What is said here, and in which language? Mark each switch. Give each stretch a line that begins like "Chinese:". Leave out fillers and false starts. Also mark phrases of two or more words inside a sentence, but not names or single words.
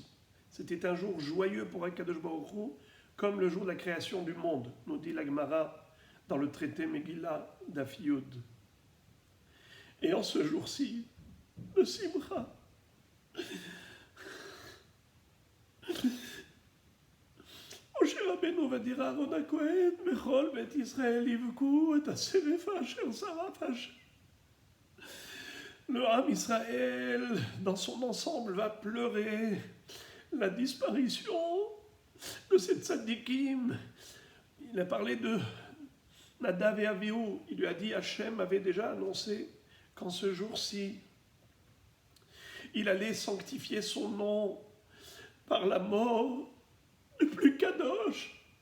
French: C'était un jour joyeux pour
Hebrew: הקדוש ברוך הוא,
French: comme le jour de la création du monde, nous dit la Gemara dans le traité Megillah
Hebrew: דף י.
French: Et en ce jour-ci, le Simcha, Moshe Rabbeinu va dire à Aaron HaKohen,
Hebrew: וכל בית ישראל יבכו את השרפה אשר שרף השם.
French: Le
Hebrew: עם ישראל,
French: dans son ensemble, va pleurer la disparition de ces tzadikim. Il a parlé de Nadav et Avihu. Il lui a dit, Hachem avait déjà annoncé qu'en ce jour-ci, il allait sanctifier son nom par la mort du plus kadosh.